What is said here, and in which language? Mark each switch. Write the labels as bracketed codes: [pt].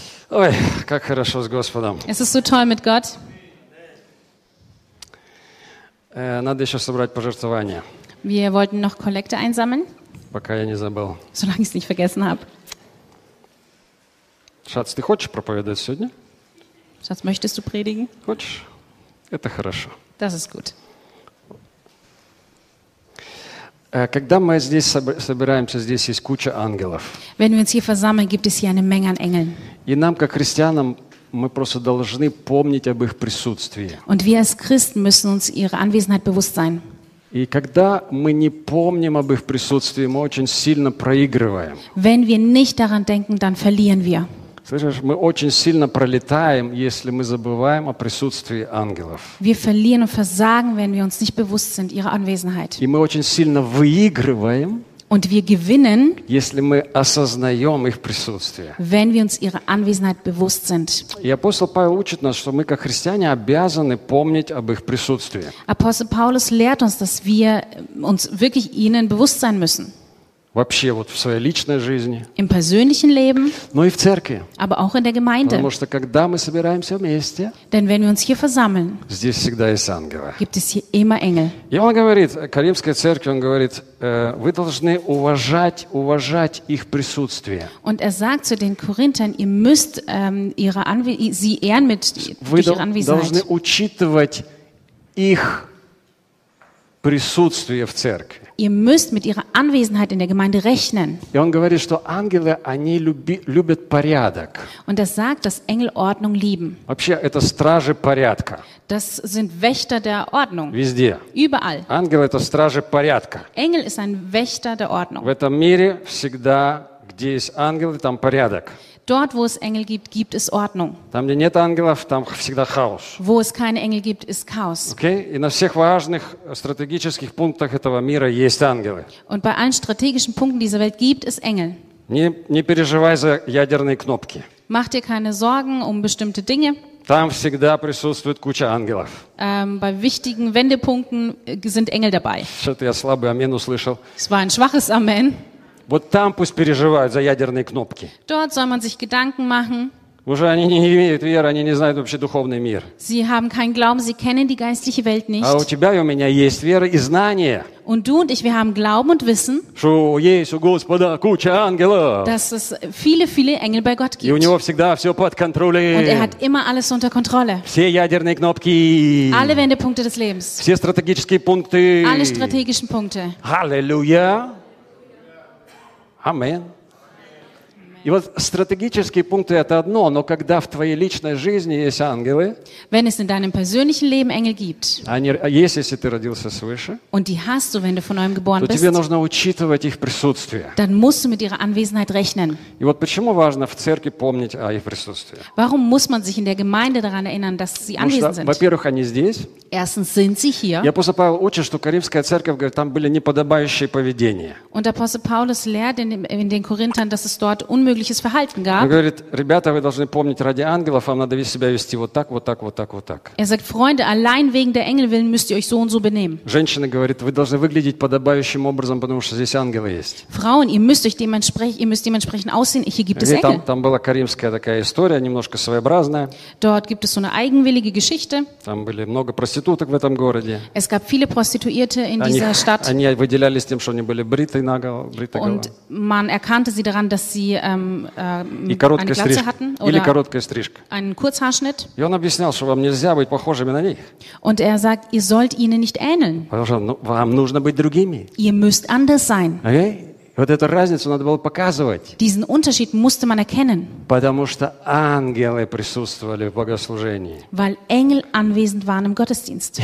[ru] Ой, как хорошо с Господом. [de] Es ist so toll mit Gott. [ru] Надо еще собрать пожертвования. [de] Wir wollten noch Kollekte einsammeln. [ru] Пока я не забыл. [de] Solange ich es nicht vergessen habe. [ru] Schatz, ты хочешь проповедовать сегодня? [de] Schatz, möchtest du predigen? [ru] Хочешь? Это хорошо. [de] Das ist gut. [ru] Когда мы здесь собираемся, здесь есть куча ангелов. [de] Wenn wir uns hier versammeln, gibt es hier eine Menge an Engeln. [ru] И нам, как христианам, мы просто должны помнить об их присутствии. [de] Und wir als Christen müssen uns ihre Anwesenheit bewusst sein. [ru] И когда мы не помним об их присутствии, мы очень сильно проигрываем. [de] Wenn wir nicht daran denken, dann verlieren wir. [ru] Слышишь, мы очень сильно пролетаем, если мы забываем о присутствии ангелов. [de] Wir verlieren und versagen, wenn wir uns nicht bewusst sind ihrer Anwesenheit. [ru] И мы очень сильно выигрываем. [de] Und wir gewinnen, [ru] если мы осознаем их присутствие. [de] Wenn wir uns ihrer Anwesenheit bewusst sind. [ru] И апостол Павел учит нас, что мы как христиане обязаны помнить об их присутствии. [de] Апостол Павел lehrt uns, dass wir uns wirklich ihnen bewusst sein müssen. [ru] Вообще вот в своей личной жизни. [de] Im persönlichen Leben. [ru] Но и в церкви. [de] Aber auch in der Gemeinde. [ru] Потому что когда мы собираемся вместе. [de] Denn wenn wir uns hier versammeln. [ru] Здесь всегда есть ангелы. [de] Gibt es hier immer Engel. [ru] И он говорит, Каримской церкви, он говорит, вы должны уважать их присутствие. [de] Und sagt zu den Korinthern, ihr müsst sie ehren mit durch ihre Anwesenheit. [ru] Вы должны учитывать их присутствие в церкви. [de] Ihr müsst mit ihrer Anwesenheit in der Gemeinde rechnen. [ru] И он говорит, что ангелы, они любят порядок. [de] Und das sagt, dass Engel Ordnung lieben. [ru] Вообще, это стражи порядка. [de] Das sind Wächter der Ordnung. [ru] Везде. [de] Überall. [ru] Ангел – это стражи порядка. [de] Engel ist ein Wächter der Ordnung. [ru] В этом мире всегда, где есть ангелы, там порядок. [de] Dort, wo es Engel gibt, gibt es Ordnung. [ru] Там, где нет ангелов, там всегда хаос. [de] Wo es keine Engel gibt, ist Chaos. Okay? [ru] И на всех важных стратегических пунктах этого мира есть ангелы. [de] Und bei allen strategischen Punkten dieser Welt gibt es Engel. [ru] Не переживай за ядерные кнопки. [de] Mach dir keine Sorgen um bestimmte Dinge. [ru] Там всегда присутствует куча ангелов. [de] Bei wichtigen Wendepunkten sind Engel dabei. [ru] Что-то я слабый амен услышал. [de] Es war ein schwaches Amen. [ru] Вот там пусть переживают за ядерные кнопки. [de] Dort soll man sich Gedanken machen. [ru] Уже они не имеют веры, они не знают вообще духовный мир. [de] Sie haben keinen Glauben, sie kennen die geistliche Welt nicht. [ru] А у тебя и у меня есть вера и знание. [de] Und du und ich, wir haben Glauben und Wissen. [ru] Что есть у Господа куча ангелов. [de] Dass es viele, viele Engel bei Gott gibt. [ru] И у него всегда все под контролем. [de] Und er hat immer alles unter Kontrolle. [ru] Все ядерные кнопки. [de] Alle Wendepunkte des Lebens. [ru] Все стратегические пункты. [de] Alle strategischen Punkte. Halleluja. Амин. [ru] И вот стратегические пункты это одно, но когда в твоей личной жизни есть ангелы, [de] wenn es in deinem persönlichen Leben Engel gibt, [ru] они есть, если ты родился свыше, [de] und die hast du, wenn du von neuem geboren [ru] bist, то тебе нужно учитывать их присутствие. [de] Dann musst du mit ihrer Anwesenheit rechnen. [ru] И вот почему важно в церкви помнить о их присутствии. [de] Warum muss man sich in der Gemeinde daran erinnern, dass sie anwesend sind? [ru] Во-первых, они здесь. [de] Erstens sind sie hier. [ru] И апостол Павел учит, что Коринфская церковь говорит, там были неподобающие поведения. [de] Und Apostel Paulus lehrt in den Korinthern, dass es dort unmögliches Verhalten gab. [ru] Он говорит, ребята, вы должны помнить ради ангелов, вам надо себя вести вот так, вот так, вот так, вот так. [de] Er sagt, Freunde, allein wegen der Engel willen müsst ihr euch so und so benehmen. [ru] Женщины говорит, вы должны выглядеть подобающим образом, потому что здесь ангелы есть. [de] Frauen, ihr müsst dementsprechend aussehen, hier gibt es Engel. [ru] Там была коринфская такая история, немножко своеобразная. [de] Dort gibt es so eine eigenwillige Geschichte. [ru] Там были много проституток в этом городе. [de] Es gab viele Prostituierte in dieser Stadt. [ru] Они выделялись тем, что они были бриты наголо, бриты голо. [de] Und man erkannte sie daran, dass sie eine Glatze hatten [ru] или короткая стрижка. [de] Einen Kurzhaarschnitt. [ru] И он объяснял, что вам нельзя быть похожими на них. [de] Und er sagt, ihr sollt ihnen nicht ähneln. [ru] Потому что, ну, вам нужно быть другими. [de] Ihr müsst anders sein. Okay? [ru] Вот эту разницу надо было показывать. [de] Diesen Unterschied musste man erkennen. [ru] Потому что ангелы присутствовали в богослужении. [de] Weil Engel anwesend waren im Gottesdienst.